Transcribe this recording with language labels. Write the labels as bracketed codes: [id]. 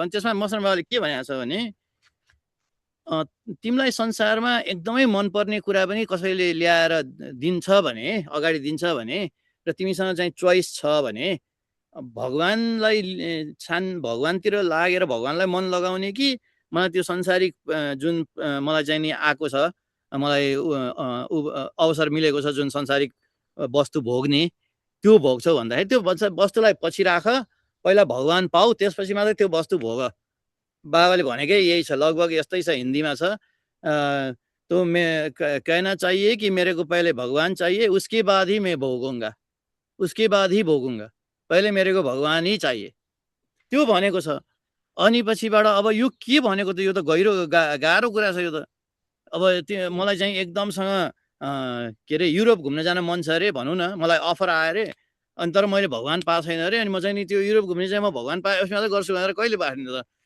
[ne] अनि त्यसमा मस्तराम बाबाले के भनेको छ भने तिमीलाई संसारमा एकदमै मनपर्ने कुरा पनि कसैले ल्याएर दिन्छ भने, अगाडि दिन्छ भने, र तिमीसँग चाहिँ चोइस छ भने भगवानलाई भगवानतिर लागेर भगवानलाई मन लगाउने कि मलाई त्यो संसारिक जुन मलाई चाहिँ नि आएको छ, मलाई अवसर मिलेको छ जुन संसारिक वस्तु भोग्ने, त्यो भोग्छौ भन्दाखेरि त्यो वस्तुलाई पछि राख, पहिला भगवान पाऊ त्यसपछि मात्रै त्यो वस्तु भोग। बाबाले भनेकै यही छ, लगभग यस्तै छ, हिन्दीमा छ। [hi] तो मैं कहना चाहिए कि मेरे को पहले भगवान चाहिए, उसके बाद ही मैं भोगूंगा, उसके बाद ही भोगूंगा, पहिले मेरे को भगवान ही चाहिए, [ne] त्यो भनेको छ। अनि पछिबाट अब यो के भनेको त, यो त गहिरो गाह्रो कुरा छ यो त। अब त्यो मलाई चाहिँ एकदमसँग के अरे युरोप घुम्न जान मन छ अरे भनौँ न, मलाई अफर आयो अरे, अनि तर मैले भगवान पाएको छैन अरे। अनि म चाहिँ नि त्यो युरोप घुम्ने चाहिँ म भगवान पाएपछि मात्रै गर्छु भनेर कहिले पाएन त?